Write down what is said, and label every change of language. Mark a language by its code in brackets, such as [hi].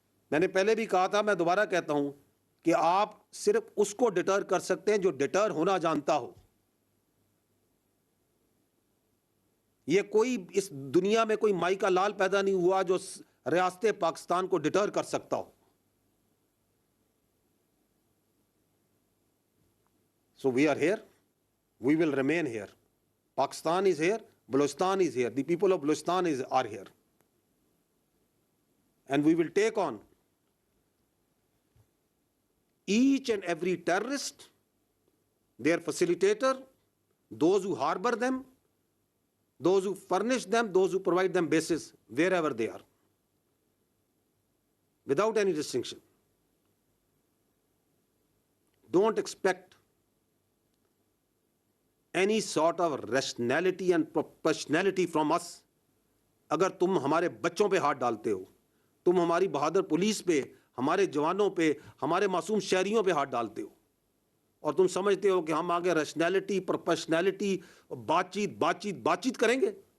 [ur] میں نے پہلے بھی کہا تھا، میں دوبارہ کہتا ہوں کہ آپ صرف اس کو ڈٹر کر سکتے ہیں جو ڈٹر ہونا جانتا ہو. یہ کوئی اس دنیا میں کوئی مائی کا لال پیدا نہیں ہوا جو ریاست پاکستان کو ڈٹر کر سکتا ہو. [en] So we are here, we will remain here. Pakistan is here, Balochistan is here, the people of Balochistan are here. And we will take on each and every terrorist, their facilitator, those who harbor them, those who furnish them, those who provide them bases, wherever they are, without any distinction. Don't expect any sort of rationality and proportionality from us. [ur] اگر تم ہمارے بچوں پہ ہاتھ ڈالتے ہو، تم ہماری بہادر police پہ، ہمارے جوانوں پہ، ہمارے معصوم شہریوں پہ ہاتھ ڈالتے ہو، اور تم سمجھتے ہو کہ ہم آگے ریشنلٹی، پروپیشنلٹی، بات چیت کریں گے.